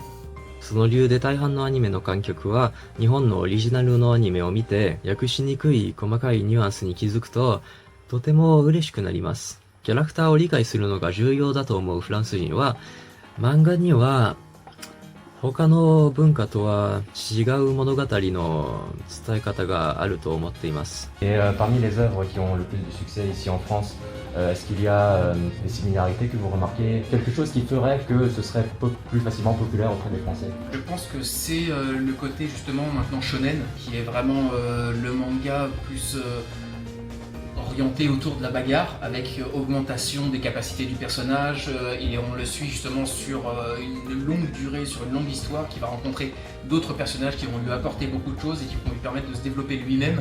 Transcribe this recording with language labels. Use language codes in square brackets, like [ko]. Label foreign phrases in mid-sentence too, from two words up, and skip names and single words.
[ja] その理由で大半のアニメの観客は日本のオリジナルのアニメを見て訳しにくい細かいニュアンスに気づくととても嬉しくなります。キャラクターを理解するのが重要だと思うフランス人は漫画には他の文化とは違う物語の伝え方があると思っています。 [fr] Et parmi les œuvres qui ont le plus de succès ici en France, est-ce qu'il y a des similarités que vous remarquez? Quelque chose qui ferait que ce serait plus facilement populaire auprès des Français? Je pense que c'est le côté justement maintenant shonen, qui est vraiment le manga plus orienté autour de la bagarre, avec augmentation des capacités du personnage, et on le suit justement sur une longue durée, sur une longue histoire, qui va rencontrer d'autres personnages qui vont lui apporter beaucoup de choses et qui vont lui permettre de se développer lui-même.